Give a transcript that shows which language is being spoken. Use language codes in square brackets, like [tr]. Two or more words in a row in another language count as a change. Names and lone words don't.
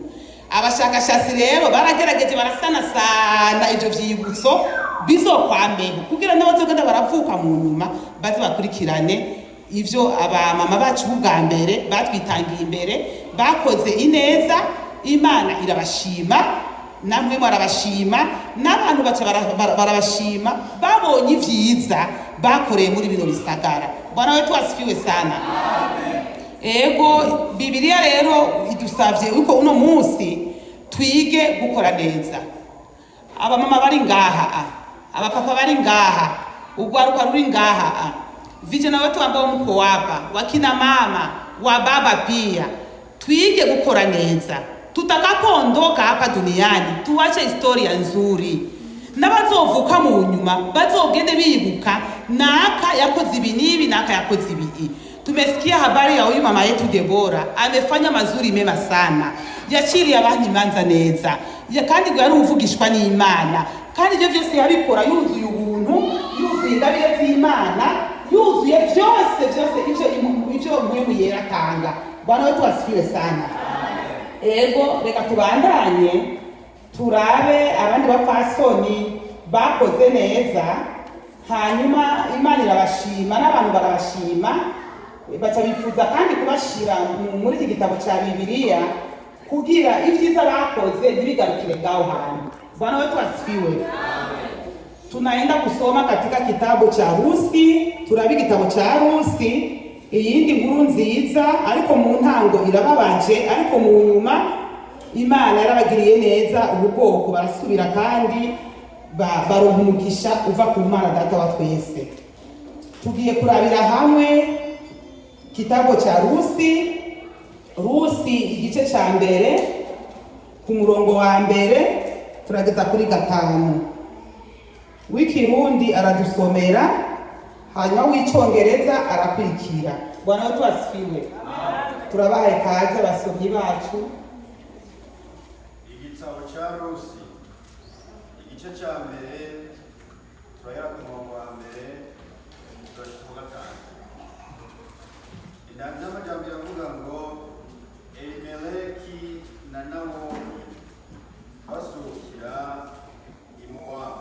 [rn] Abashakashatsi rero baragerageje barasanasana ivyo vyibutso bizokwambeho kugira n'abazogenda baravuka mu nyuma baze bakurikirane ivyo abamama bacu bwa mbere batwitangiye imbere bakoze ineza. Imana irabashima, namwe barabashima, n'abantu baca barabashima babonye ivyiza bakoreye muri bino bisagara. [sw] Bwana wetu asifiwe sana. Amen. [rn] Ego Bibiliya rero idusavye uko uno munsi twige gukora neza. Abamama bari ngaha, abapapa bari ngaha, ugwaruka ruri ngaha, [sw] vijana wetu ambao mko hapa, wakina mama wa baba pia, twige gukora neza. Tutakapoondoka hapa duniani tuache historia nzuri, [rn] n'abazovuka mu nyuma bazogende bibuka naka yakoze ibi nibi, naka yakoze ibi. [sw] Tumesikia habari ya huyu mama yetu Debora, amefanya mazuri mema sana, [rn] yaciriye abantu imanza neza, kandi ngo yari uvugishwa n'Imana, kandi ivyo vyose yabikora yuzuye ubuntu, yuzuye ingabire z'Imana, yuzuye vyose ivyo mpwemu yera atanga. [sw] Bwana wetu asifiwe sana. [rn] Ego reka tubandanye turabe abandi bafasoni bakoze neza, hanyuma Imana irabashima n'abantu barabashima, baca bifuza kandi kubashira muri iki gitabo ca Bibiliya kugira ivyiza bakoze ntibigarukire ngaho hantu. [sw] Bwana wetu asifiwe. Tunaenda kusoma katika kitabu cha Rusi, [rn] turabe igitabo cha Rusi, iyindi nkuru nziza ariko mu ntango irababaje, ariko mu nyuma Imana yarabagiriye neza, ubwoko barasubira kandi baronka umugisha uva ku Mana Data wa twese. Tugiye kurabira hamwe [sw] kitabu cha Rusi [rn] igice ca mbere ku murongo wa mbere turageza kuri 5. W'ikirundi aradusomera, hanyuma w'icongereza arakwikira. [sw] Bwana wetu asifiwe. [rn] Turabaye kaze basomyi bacu. Igitabo ca Rusi igice ca mbere turahera ku murongo wa mbere turashika ku 5. Indanzi y'amajambo iravuga ngo Elimeleki na Nawomi basohokera i Mowabu.